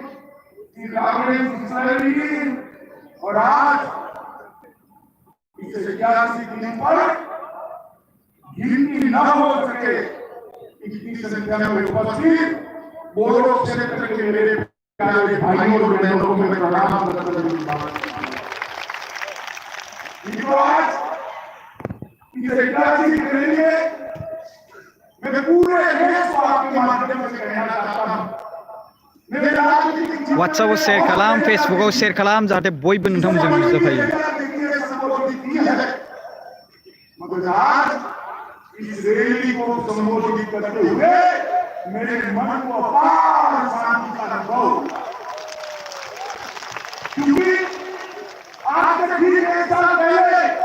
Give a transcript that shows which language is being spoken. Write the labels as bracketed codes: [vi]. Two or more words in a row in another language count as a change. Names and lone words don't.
[hi] और आज इस ऐतिहासिक दिन पर गिनती न हो सके इतनी संख्या में उपस्थित बोडो क्षेत्र के मेरे प्यारे भाइयों और बहनों को मैं प्रणाम करता हूं। आज इस ऐतिहासिक दिन में मैं पूरे देश को आपके माध्यम से कहना चाहता हूं, [brx] WhatsApp share kalam, Facebook share kalam, जाहाथे बयबो नोंथांमोनजों नुजाफायो। [hi] मगर आज इस रैली को संबोधित करते हुए मेरे मन को अपार शांति का अनुभव, क्योंकि आज से ठीक 1 साल पहले